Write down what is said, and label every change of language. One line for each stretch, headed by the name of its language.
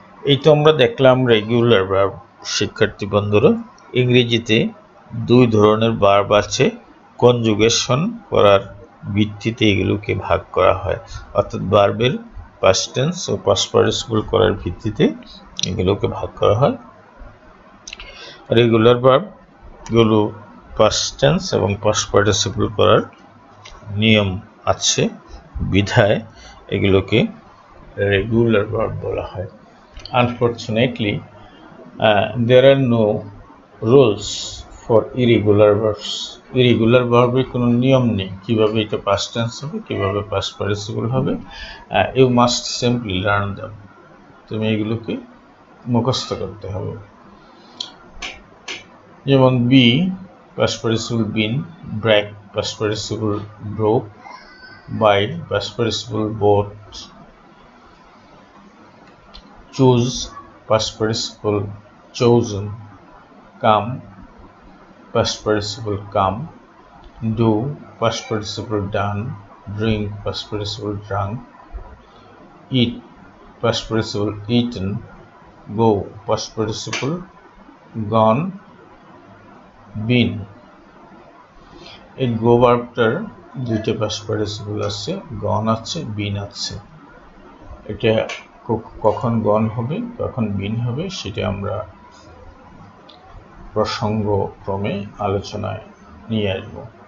Bangla: এই তো আমরা দেখলাম রেগুলার ভার্ব। শিক্ষার্থী বন্ধুরা, ইংরেজিতে দুই ধরনের ভার্ব আছে, কনজুগেশন করার ভিত্তিতে এগুলোকে ভাগ করা হয়, অর্থাৎ ভার্বের পাস্ট টেন্স ও পাস্ট পার্টিসিপল করার ভিত্তিতে এগুলোকে ভাগ করা হয়। রেগুলার ভার্ব গুলো পাস্ট টেন্স এবং পাস্ট পার্টিসিপল করার নিয়ম আছে বিধায় এগুলোকে রেগুলার ভার্ব বলা হয়।
English: Unfortunately there are no rules for irregular verbs.
Bangla: Irregular ভার্বের কোনো নিয়ম নেই, কিভাবে এটা পাস্ট টেন্স হবে, কিভাবে পাস্ট পার্টিসিপল হবে।
English: you must simply learn them,
Bangla: তুমি এগুলোকে মুখস্থ করতে হবে।
English: যেমন be past participle been, break past participle broke, buy past participle bought, choose past participle chosen, come past participle come, do past participle done, drink past participle drunk, eat past participle eaten, go past participle gone, been।
Bangla: এই গো ভার্বটার দুইটা past participle আছে, গন আছে, বিন আছে। এটা কখন গন হবে, কখন বিন হবে, সেটা আমরা প্রসঙ্গক্রমে আলোচনায় নিয়ে আসবো।